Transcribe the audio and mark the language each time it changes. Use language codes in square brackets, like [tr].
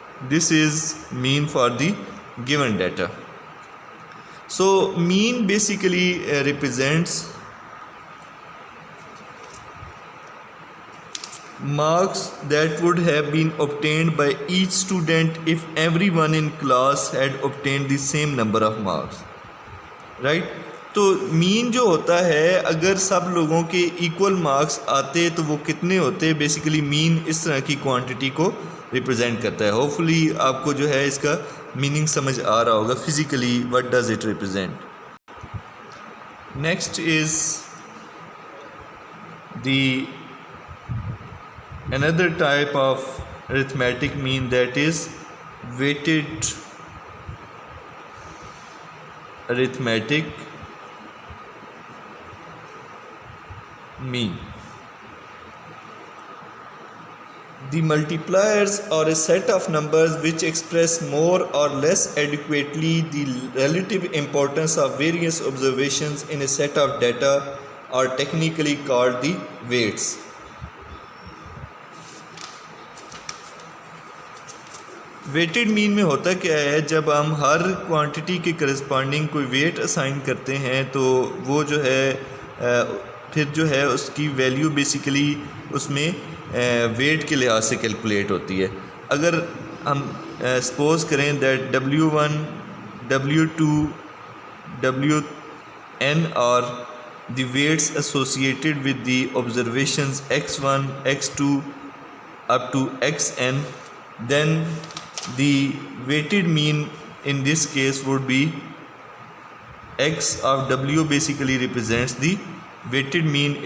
[en] This is mean for the given data. So mean basically represents marks that would have been obtained by each student if everyone in class had obtained the same number of marks, right? [ur] تو مین جو ہوتا ہے اگر سب لوگوں کے equal marks آتے تو وہ کتنے ہوتے، بیسیکلی مین اس طرح کی کوانٹٹی کو ریپرزینٹ کرتا ہے. ہوپ فلی آپ کو جو ہے اس کا میننگ سمجھ آ رہا ہوگا [en] Physically what does it represent. Next is the another type of arithmetic mean, that is weighted arithmetic mean. The multipliers are a set of numbers which express more or less adequately the relative importance of various observations in a set of data are technically called the weights. [ur] Weighted مین میں ہوتا کیا ہے، جب ہم ہر quantity کے corresponding کوئی weight assign کرتے ہیں تو وہ جو ہے پھر جو ہے اس کی ویلیو بیسیکلی اس میں ویٹ کے لحاظ سے کیلکولیٹ ہوتی ہے. اگر ہم سپوز کریں [en] That W1 W2 Wn are the weights associated with the observations x1 x2 up to xn, then the weighted mean in this case would be x of W basically represents the weighted mean.